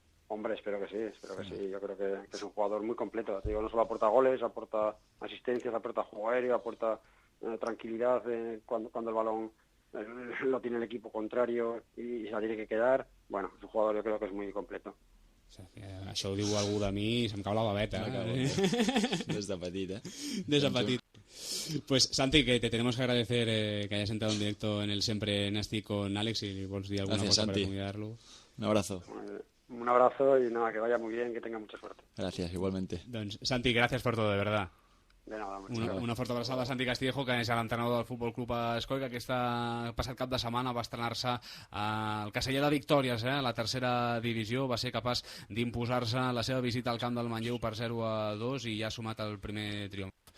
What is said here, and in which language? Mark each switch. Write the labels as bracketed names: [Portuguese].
[Spanish] Hombre, espero que sí. Yo creo que es un jugador muy completo. Digo, no solo aporta goles, aporta asistencias, aporta juego aéreo, aporta tranquilidad cuando el balón lo tiene el equipo contrario y se la tiene que quedar. Bueno, es un jugador, yo creo que es muy completo. [Catalan] O sea, això ho diu algú de mi i se'm cau la babeta. Des de petit, Des de petit. [Spanish] Pues Santi, que te tenemos que agradecer que hayas entrado en directo en el Siempre Nàstic con Àlex y [Catalan] vols dir alguna cosa [Spanish] para [Catalan] acomiadar-lo. [Spanish] Un abrazo. Un abrazo y nada, que vaya muy bien, que tenga mucha suerte. Gracias, igualmente. [Catalan] Doncs, [Spanish] Santi, gracias por todo, de verdad. De nada, [Catalan] una forta abraçada a Santi Castillejo, que és l'entrenador del Futbol Club Escoi, que passat cap de setmana va estrenar-se al Caseller de Victòries, a la tercera divisió, va ser capaç d'imposar-se la seva visita al camp del Manlleu per 0-2 i ja ha sumat el primer triomf